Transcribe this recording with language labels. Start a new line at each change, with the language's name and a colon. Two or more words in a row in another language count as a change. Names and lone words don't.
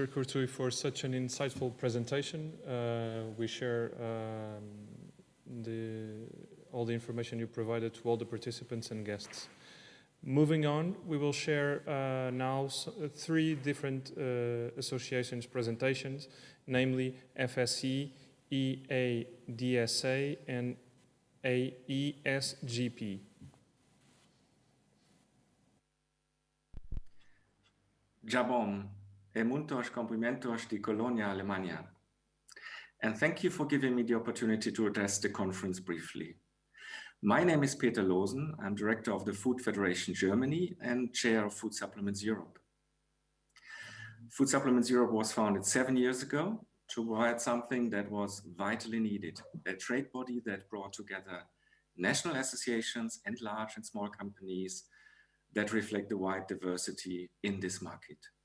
English: Courtois, for such an insightful presentation. We share all the information you provided to all the participants and guests. Moving on, we will share now three different associations presentations, namely FSE, EADSA, and AESGP.
Portuguese: Jabom, e muitos cumprimentos de Colonia, Alemania.
English: And thank you for giving me the opportunity to address the conference briefly. My name is Peter Losen. I'm director of the Food Federation Germany and chair of Food Supplements Europe. Food Supplements Europe was founded 7 years ago to provide something that was vitally needed, a trade body that brought together national associations and large and small companies that reflect the wide diversity in this market.